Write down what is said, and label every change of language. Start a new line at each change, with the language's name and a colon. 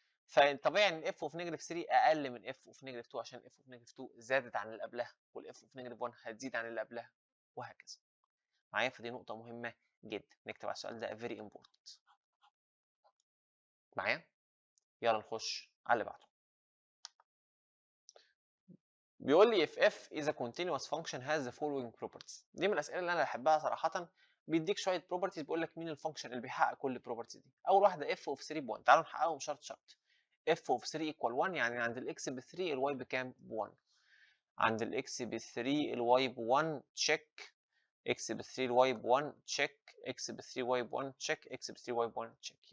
Arabic: فطبيعي ان اف اوف نيجاتيف 3 اقل من اف اوف نيجاتيف 2 عشان اف اوف نيجاتيف 2 زادت عن اللي قبلها، والاف اوف نيجاتيف 1 هتزيد عن اللي قبلها، وهكذا. معايا؟ فدي نقطه مهمه جدا، نكتب على السؤال ده
English: very important.
Arabic: معايا؟ يلا نخش على اللي بعده. بيقول لي
English: if f is a continuous function has the following properties.
Arabic: دي من الاسئله اللي انا بحبها صراحه. بيديك شويه بروبرتيز بيقول لك مين الفانكشن اللي بيحقق كل بروبرتي دي. اول واحده f of 3 ب1. تعالوا نحققهم شرط شرط. f of 3 equal 1 يعني عند الاكس ب 3 الواي بكام؟ ب1. عند الاكس ب 3 الواي ب1 تشيك، اكس ب 3 الواي ب1 تشيك، اكس ب 3 واي ب1 تشيك، اكس ب 3 واي ب1 تشيك.